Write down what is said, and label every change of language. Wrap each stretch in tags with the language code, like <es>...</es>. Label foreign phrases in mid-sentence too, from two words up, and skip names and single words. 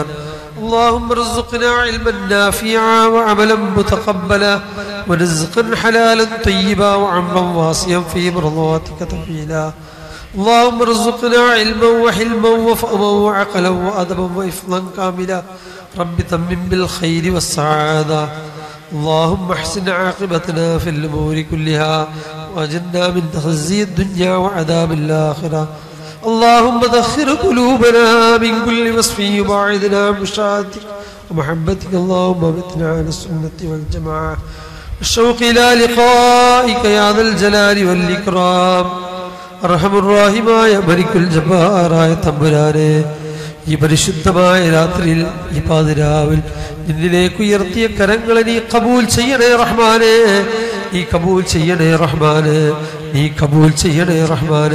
<ar>اللهم ارزقنا علما نافعا وعملا متقبلا ورزقا حلالا طيبا وعمرا واسعا في مرضاتك طويلا اللهم ارزقنا علما وحلما وفهما وعقلا وأدبا وإفضلا كاملا رب تمم بالخير والسعادة اللهم احسن عاقبتنا في الأمور كلها واجرنا من خزي الدنيا وعذاب الآخرة اللهم ذخر قلوبنا من كل وصف يباعدنا عن مشاعتك ومحبتك اللهم امتنا على السنة والجماعة الشوق إلى لقائك يا ذا الجلال والإكرام</ar> <ml>അർഹമുർറാഹിമായ മലിക്കുൽ ജബ്ബാറായ തമ്പുരാനെ, ഈ പരിശുദ്ധമായ രാത്രിയിൽ ഈ പാതിരാവിൽ നിന്നിലേക്ക് ഉയർത്തിയ കരങ്ങളെ നീ കബൂൽ ചെയ്യണേ റഹ്മാനെ, നീ കബൂൽ ചെയ്യണേ റഹ്മാനെ, നീ കബൂൽ ചെയ്യണേ റഹ്മാനെ.</ml>